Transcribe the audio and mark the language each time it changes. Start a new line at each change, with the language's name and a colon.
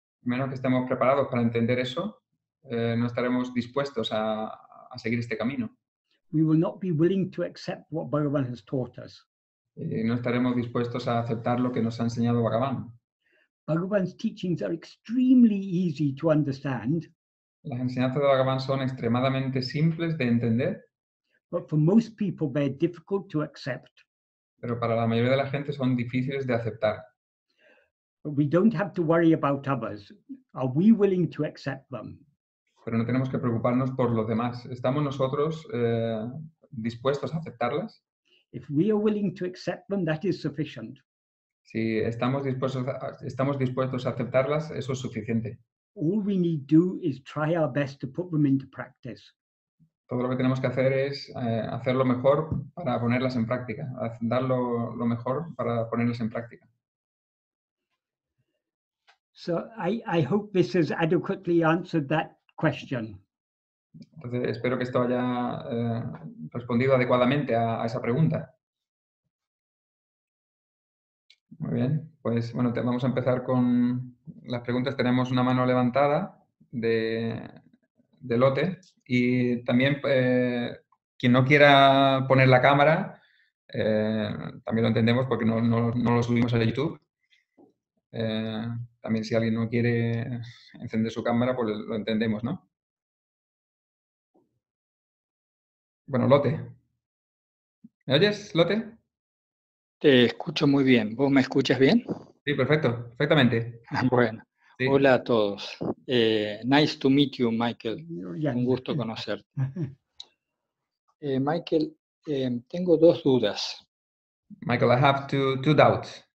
Spanish: A menos que estemos preparados para entender eso, no estaremos dispuestos a seguir este camino.
English: We will not be willing to accept what Bhagavan has taught us.
Spanish: No estaremos dispuestos a aceptar lo que nos ha enseñado Bhagavan.
English: Bhagavan's teachings are extremely easy to understand.
Spanish: Las enseñanzas de Bhagavan son extremadamente simples de entender,
English: But for most people, they're difficult to accept.
Spanish: pero para la mayoría de la gente son difíciles de aceptar.
English: But we don't have to worry about others. Are we willing to accept them?
Spanish: Pero no tenemos que preocuparnos por los demás. ¿Estamos nosotros dispuestos a aceptarlas?
English: If we are willing to accept them, that is sufficient.
Spanish: Si estamos dispuestos a aceptarlas, eso es suficiente.
English: All we need to do is try our best to put them into practice.
Spanish: Todo lo que tenemos que hacer es hacer lo mejor para ponerlas en práctica, dar lo mejor para ponerlas en práctica.
English: So I hope this has adequately answered that question.
Spanish: Entonces, espero que esto haya respondido adecuadamente a esa pregunta. Muy bien, pues bueno, vamos a empezar con las preguntas. Tenemos una mano levantada de Lote y también Quien no quiera poner la cámara, también lo entendemos porque no lo subimos a YouTube. También si alguien no quiere encender su cámara, pues lo entendemos, ¿no? Bueno, Lote. ¿Me oyes, Lote? Te escucho muy bien. ¿Vos me escuchas bien? Sí, perfecto, perfectamente. Bueno, Sí. hola a todos.
English: Nice to meet you, Michael. Yes.
Spanish: Un gusto conocerte. Michael, tengo dos dudas.
English: Michael, I have two doubts.